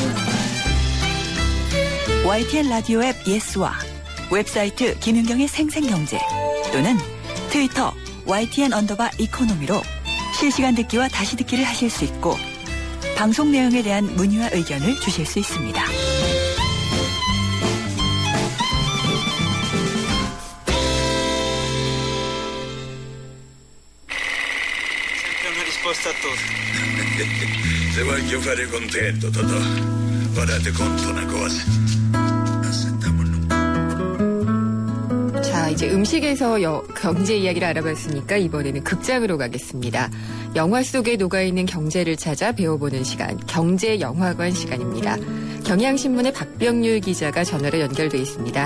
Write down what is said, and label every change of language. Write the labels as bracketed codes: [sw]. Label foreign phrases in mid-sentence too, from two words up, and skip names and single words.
[ko] YTN 라디오 앱 예스와 웹사이트 김윤경의 생생경제 또는 트위터 YTN_이코노미로 실시간 듣기와 다시 듣기를 하실 수 있고 방송 내용에 대한 문의와 의견을 주실 수 있습니다. [it] Se voglio fare contento, Totò. Ora ti conto una cosa. [ko] 자, 이제 음식에서 경제 이야기를 알아봤으니까 이번에는 극장으로 가겠습니다. 영화 속에 녹아있는 경제를 찾아 배워보는 시간, 경제영화관 시간입니다. 경향신문의 박병률 기자가 전화로 연결돼 있습니다.